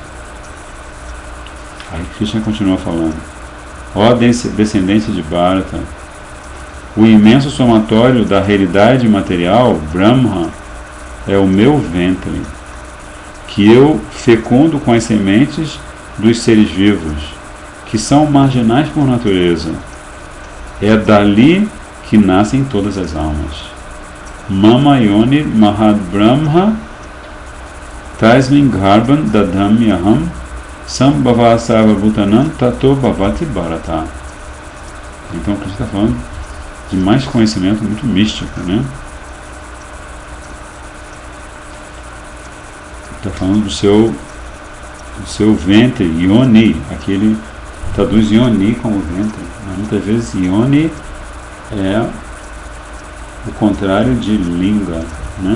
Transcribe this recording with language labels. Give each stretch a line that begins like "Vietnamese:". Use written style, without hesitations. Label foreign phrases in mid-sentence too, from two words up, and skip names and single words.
Portuguese: Aí Krishna continua falando: ó descendente de Bharata, o imenso somatório da realidade material, Brahma, é o meu ventre, que eu fecundo com as sementes dos seres vivos, que são marginais por natureza. É dali que nascem todas as almas.
Sanskrit: मम योनि महद् ब्रह्म तस्मिन् गर्भं दधाम्यहम् सम्भवस्सव भूतानाम् ततो भवति भारत.
Portuguese: Então, aqui está falando de mais conhecimento muito místico, né? Está falando do seu ventre, Yoni. Aqui ele traduz Yoni como ventre, mas muitas vezes Yoni é o contrário de Linga, né?